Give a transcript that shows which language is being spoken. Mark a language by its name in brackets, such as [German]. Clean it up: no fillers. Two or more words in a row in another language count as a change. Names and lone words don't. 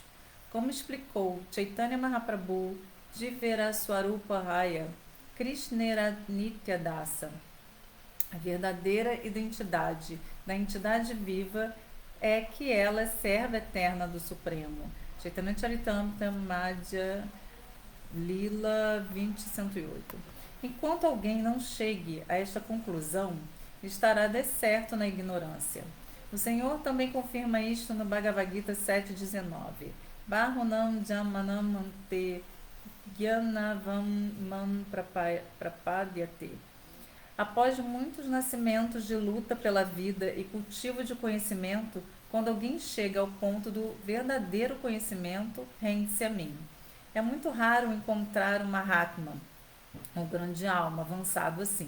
[Portuguese] Como explicou Chaitanya Mahaprabhu [Bangla] জীবেরস্বরূপ হয়, কৃষ্ণের নিত্যদাস, [Portuguese] a verdadeira identidade da entidade viva é que ela é serva eterna do Supremo. Chaitanya Charitamrita Madhya Lila 20:108. Enquanto alguém não chegue a esta conclusão, estará deserto na ignorância. O Senhor também confirma isto no Bhagavad Gita 7:19. [Sanskrit] बहूनां जन्मनाम् अन्ते ज्ञानवान् मां प्रपद्यते. [Portuguese] Após muitos nascimentos de luta pela vida e cultivo de conhecimento, quando alguém chega ao ponto do verdadeiro conhecimento, rende-se a mim. É muito raro encontrar uma Mahatma, um grande alma, avançado assim.